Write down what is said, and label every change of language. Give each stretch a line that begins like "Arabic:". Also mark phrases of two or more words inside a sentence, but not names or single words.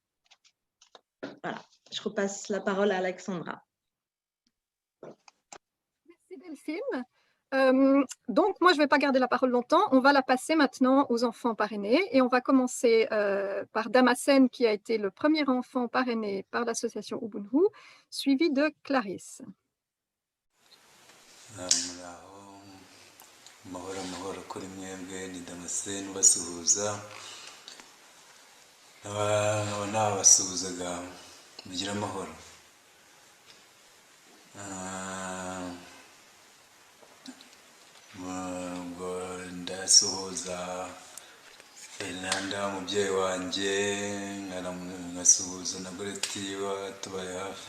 French: Voilà, je repasse la parole à Alexandra. Merci Delphine. Donc, moi, je ne vais pas garder la parole longtemps. On va la passer maintenant aux enfants parrainés. Et on va commencer par Damascène, qui a été le premier enfant parrainé par l'association Ubuntu, suivi de Clarisse.
Kinyarwanda: Amahoro kuri mwebwe ni Damascene ubasuhuza nabasuhuzaga mugire amahoro. Ubwo ndasuhuza Fernanda umubyeyi wanjye, nkasuhuza na Goreti tubaye hafi.